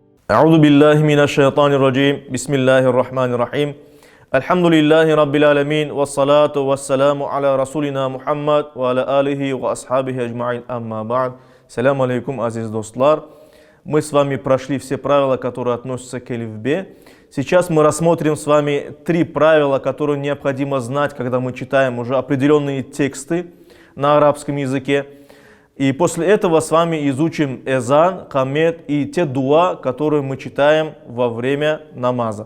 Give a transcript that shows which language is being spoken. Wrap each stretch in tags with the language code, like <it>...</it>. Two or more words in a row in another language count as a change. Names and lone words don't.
<ar>أعوذ بالله من الشيطان الرجيم بسم الله الرحمن الرحيم الحمد لله رب العالمين والصلاة والسلام على رسولنا محمد وعلى آله وأصحابه أجمعين أما بعد. سلام عليكم,</ar> <az>азиз достлар.</az> <ru>Мы с вами прошли все правила, которые относятся к элифбе. Сейчас мы рассмотрим с вами 3 правила, которые необходимо знать, когда мы читаем уже определенные тексты на арабском языке. И после этого с вами изучим эзан, камет и те дуа, которые мы читаем во время намаза.</ru>